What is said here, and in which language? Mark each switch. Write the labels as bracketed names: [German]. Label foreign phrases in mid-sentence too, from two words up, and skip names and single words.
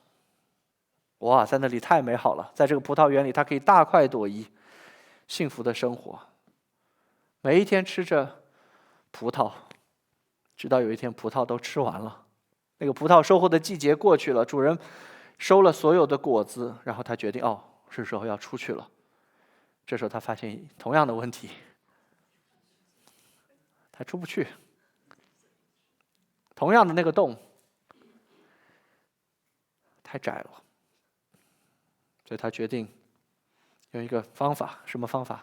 [Chinese] 哇，在那裡太美好了，在這個葡萄園裡，他可以大快朵頤，幸福的生活。每一天吃着葡萄，直到有一天葡萄都吃完了，那個葡萄收穫的季節過去了，主人收了所有的果子，然後他決定是時候要出去了。這時候他發現同樣的問題，他出不去。同樣的那個洞太窄了，所以他決定用一個方法，什麼方法？